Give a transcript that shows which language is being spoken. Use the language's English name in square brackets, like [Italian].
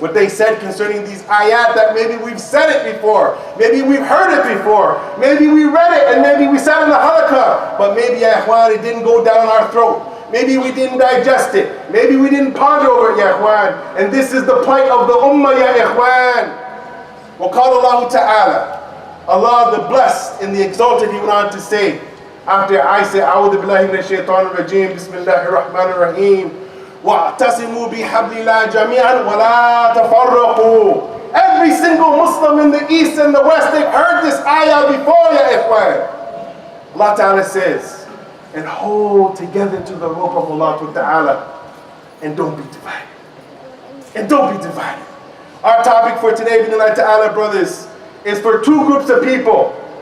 [English] what they said concerning these ayat, that maybe we've said it before, maybe we've heard it before, maybe we read it and maybe we sat in the halaqah, but maybe, ya ikhwan, it didn't go down our throat. Maybe we didn't digest it. Maybe we didn't ponder over it, ya ikhwan. And this is the plight of the ummah, ya ikhwan. [Arabic] وَقَالَ اللَّهُ تَعَالَى, [English] Allah the blessed and the exalted, he went on to say, after I say, [Arabic] أعوذ بالله من الشيطان الرجيم, بسم الله الرحمن الرحيم, وَاعْتَصِمُوا بِحَبْلِ اللَّهِ جَمِيعًا وَلَا تَفَرَّقُوا. [English] Every single Muslim in the East and the West, they've heard this ayah before, ya ikhwan. Allah Ta'ala says, and hold together to the rope of Allah Ta'ala, and don't be divided. And don't be divided. Our topic for today, Bismillah Ta'ala, brothers, is for two groups of people.